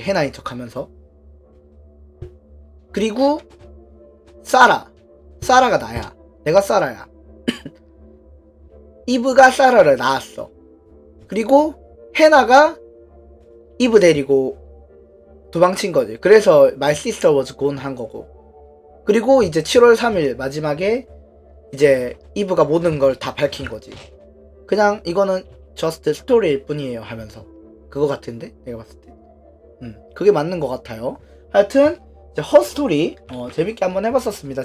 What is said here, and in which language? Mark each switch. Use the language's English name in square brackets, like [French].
[Korean] 해나인 척하면서. 그리고 사라가 나야. 내가 사라야. 이브가 사라를 낳았어. 그리고 해나가 이브 데리고 도망친 거지. 그래서 [English] My Sister Was Gone [Korean] 한 거고. 그리고 이제 7월 3일 마지막에 이제 이브가 모든 걸 다 밝힌 거지. 그냥 이거는 [English] just story [Korean] 일 뿐이에요 하면서. 그거 같은데? 내가 봤을 때. 그게 맞는 것 같아요. 하여튼 이제 허스토리 재밌게 한번 해봤었습니다.